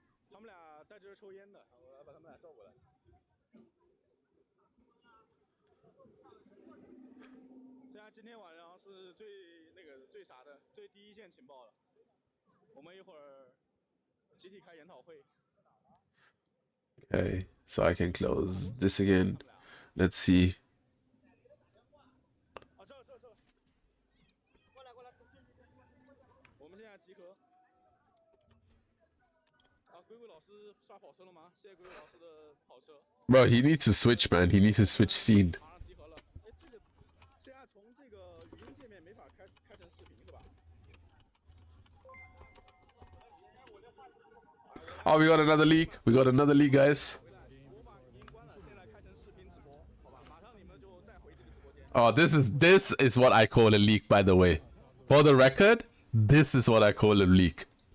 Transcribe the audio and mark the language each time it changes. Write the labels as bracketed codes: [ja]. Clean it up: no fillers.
[zh] 他们俩在这儿抽烟的，我要把他们俩叫过来。现在今天晚上是最啥的最第一线情报了，我们一会儿集体开研讨会。 [en] Okay, so I can close this again. Let's see. [zh] 啊，这，过来，我们现在集合。啊，鬼鬼老师刷跑车了吗？谢谢鬼鬼老师的跑车。 [en] Bro, he needs to switch, man. He needs to switch scene. [zh] 马上集合了。哎，这个现在从这个语音界面没法开成视频是吧？ [en] Oh, we got another leak. We got another leak, guys. [zh] 我把语音关了，现在开成视频直播，好吧？马上你们就再回这个直播间。 [en] Oh, this is what I call a leak, by the way. For the record, this is what I call a leak.